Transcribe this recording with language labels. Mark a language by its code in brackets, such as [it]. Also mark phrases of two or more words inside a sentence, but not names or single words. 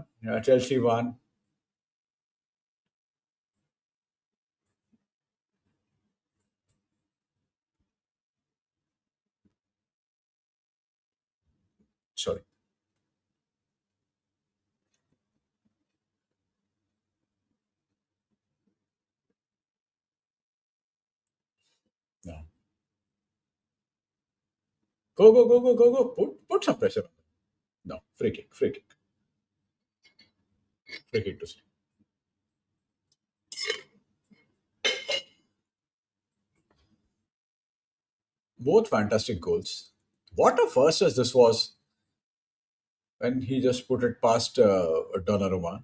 [en] Chelsea won. Sorry. No. Go, go, go, go, go, go. Put some pressure on them. No. Free kick. Free kick. Free kick to see. Both fantastic goals. What a first as this was when he just put it past Donnarumma.